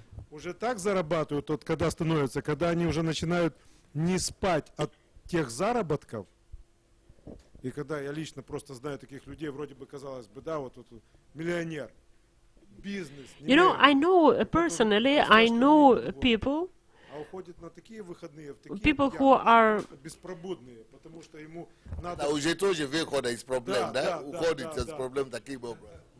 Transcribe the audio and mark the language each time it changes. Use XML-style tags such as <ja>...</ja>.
<ru>Уже так зарабатывают, вот когда становятся, когда они уже начинают не спать от тех заработков, и когда я лично просто знаю таких людей, вроде бы казалось бы, да, вот миллионер, бизнес.</ru> <en>You know, I know personally, I know people who are</en> <ru>беспробудные, потому что ему надо. Да, уже тоже выхода из проблем, да? Уходит из проблем таким образом.</ru>